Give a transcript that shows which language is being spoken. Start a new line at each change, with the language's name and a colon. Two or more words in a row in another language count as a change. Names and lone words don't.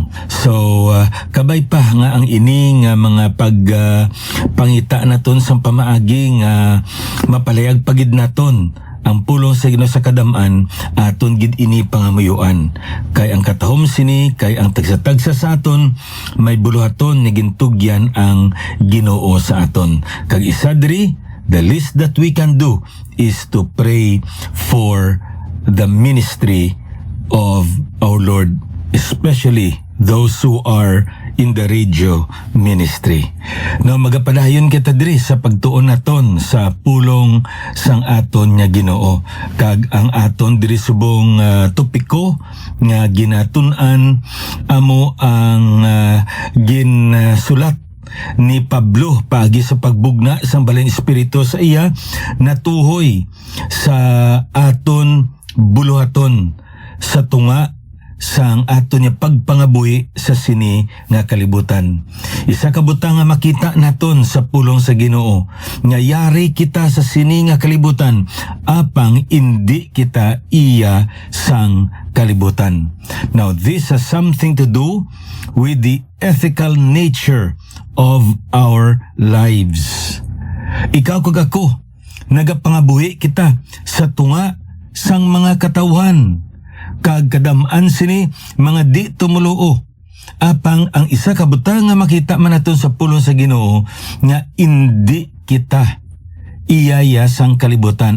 Hiligaynon: So kabay pa nga ang ini nga mga pangita naton sa pamaagi nga mapalayag pagid naton ang pulong sa Ginoo sa kadam-an, aton gid ini pangamuyuan. Kay ang katahom sini kay ang tagsa-tagsa sa aton may buluhaton ni gintugyan ang Ginoo sa aton. Kag isa diri,
English: the least that we can do is to pray for the ministry of our Lord, especially those who are in the radio ministry.
Hiligaynon: No, magapadayon kita diri sa pagtuon naton sa pulong sang aton nga Ginoo. Kag ang aton diri subong topiko nga ginatun-an amo ang ginsulat ni Pablo paagi sa pagbugna sang Balang Espiritu sa iya natuhoy sa aton buluhaton sa tunga sang aton niya pagpangabuhi sa sini nga kalibutan. Isa ka butang nga makita naton sa pulong sa Ginoo nga yari kita sa sini nga kalibutan apang indi kita iya sang kalibutan.
English: Now this has something to do with the ethical nature of our lives.
Hiligaynon: Ikaw kag ako nagapangabuhi kita sa tunga sang mga katawhan kag kadam-an sini mga di tumuluo apang ang isa ka butang nga makita man naton sa pulong sa Ginoo nga indi kita iyaya sang kalibutan.